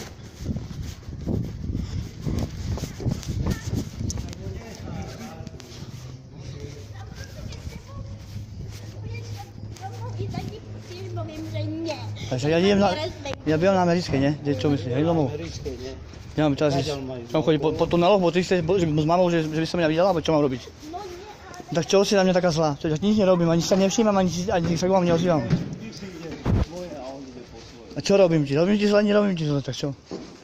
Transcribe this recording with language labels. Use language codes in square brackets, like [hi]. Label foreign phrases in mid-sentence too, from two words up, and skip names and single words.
[cs] Takže já bývám na Americké, ne? [sk] Čo myslíš, hej domů? [cs] Americké, ne? Já mám čas, mám chodit po tunneloch, bo ty jsi s mamou, že by se mě viděla, [sk] alebo čo mám robiť? Tak čo si na mě taká zlá? [cs] To nic nerobím, ani se nevšímám, ani se k vám neozývám. [sk] Ty si ide svoje a on ide po svoje. A čo robím ti? Robím ti zle, nerobím ti zle, tak čo?